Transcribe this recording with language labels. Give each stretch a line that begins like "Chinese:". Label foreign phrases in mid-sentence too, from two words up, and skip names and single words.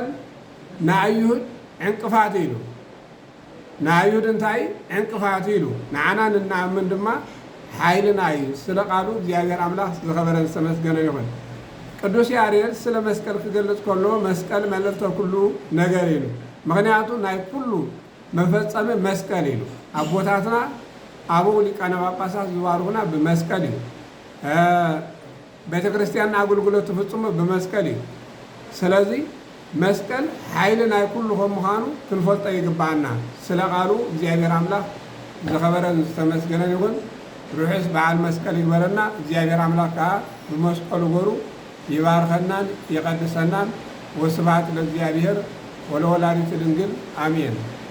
Tigrinya: ንኣይሁድ ዕንቅፋት ኢሉ ንኣይሁድ እንታይ ዕንቅፋት ኢሉ ንዓና ንኣምን ድማ ሓይልና እዩ። ስለ ቃሉ እግዚአብሔር አምላክ ዝኸበረን ዝተመስገነ ይሁን። ቅዱስ ያሬድ ስለ መስቀል ክገልጽ ከሎ መስቀል መልእልተ ኩሉ ነገር ኢሉ ምክንያቱ ናይ ኩሉ መፈጸሚ መስቀል ኢሉ አቦታትና አበው ሊቃነ ጳጳሳት ዝባርኩና በመስቀል እዩ። ቤተ ክርስቲያን አገልግሎት ተፈጽሞ በመስቀል እዩ። ስለዚህ መስቀል ኃይል ናይ ኩሉ ከም ምዃኑ ክንፈልጦ ይግባአና። ስለ ቃሉ እግዚአብሔር አምላክ ዝኸበረን ዝተመስገነ ይሁን። ሩሕስ በዓል መስቀል ይግበረና። እግዚአብሔር አምላክ ከዓ በመስቀሉ ጎሩ ይባርከናን ይቀድሰናን።
Geez: ወስብሐት ለእግዚአብሔር ወለወላዲቱ ድንግል አሜን።